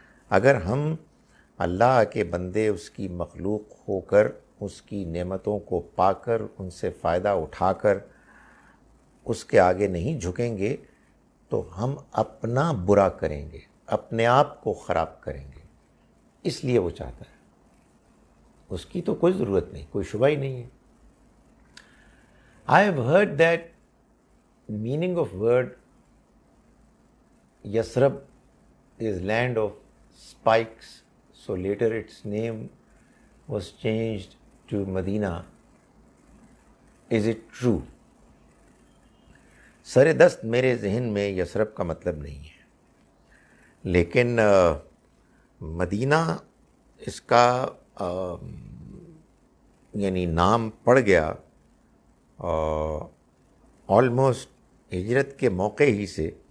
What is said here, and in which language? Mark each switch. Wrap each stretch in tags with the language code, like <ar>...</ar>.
<ur>اگر ہم اللہ کے بندے، اس کی مخلوق ہو کر، اس کی نعمتوں کو پا کر، ان سے فائدہ اٹھا کر اس کے آگے نہیں جھکیں گے تو ہم اپنا برا کریں گے، اپنے آپ کو خراب کریں گے. اس لیے وہ چاہتا ہے. اس کی تو کوئی ضرورت نہیں، کوئی شبہ ہی نہیں ہے.</ur> <en>I have heard that meaning of word Yasrab is land of spikes, so later its name was changed to Medina. Is it true?</en> <ur>سر دست میرے ذہن میں یثرب کا مطلب نہیں ہے، لیکن مدینہ اس کا یعنی نام پڑ گیا آلموسٹ ہجرت کے موقع ہی سے.</ur>